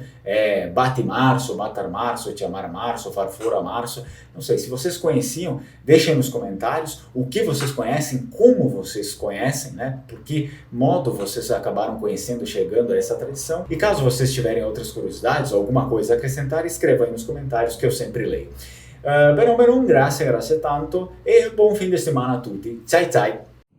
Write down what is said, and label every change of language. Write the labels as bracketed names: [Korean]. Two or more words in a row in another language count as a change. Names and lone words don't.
[Portuguese] Bate março, matar março, te amar março, farfura março. Não sei, se vocês conheciam, deixem nos comentários o que vocês conhecem, como vocês conhecem, né? Por que modo vocês acabaram conhecendo, chegando a essa tradição. E caso vocês tiverem outras curiosidades ou alguma coisa a acrescentar, escreva aí nos comentários que eu sempre leio. [Italian] Bene o meno, grazie tanto e buon fin di settimana a tutti. Ciao ciao!